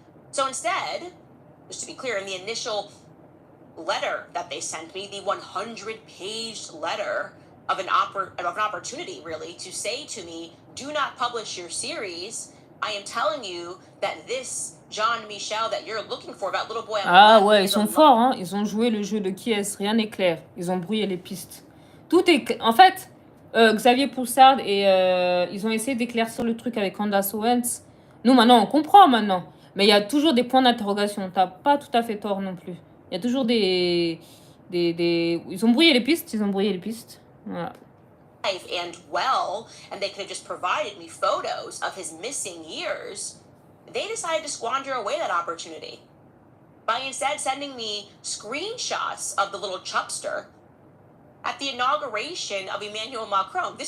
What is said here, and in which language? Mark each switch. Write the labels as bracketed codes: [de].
[en] So instead, just to be clear, in the initial letter that they sent me, the 100-page letter of an opportunity, really, to say to me, do not publish your series. I am telling you that this Jean-Michel that you're looking for, that little boy... [fr] Ah ouais, ils sont forts, hein. Ils ont joué le jeu de qui est-ce, rien n'est clair. Ils ont brouillé les pistes. Tout est... En fait, Xavier Poussard et ils ont essayé d'éclaircir le truc avec Candace Owens. Nous, maintenant, on comprend, maintenant. Mais il y a toujours des points d'interrogation. T'as pas tout à fait tort non plus. Il y a toujours des... Ils ont brouillé les pistes, Voilà. [en] And well, and they could have just provided me photos of his missing years. They decided to squander away that opportunity by instead sending me screenshots of the little chubster at the inauguration of Emmanuel Macron.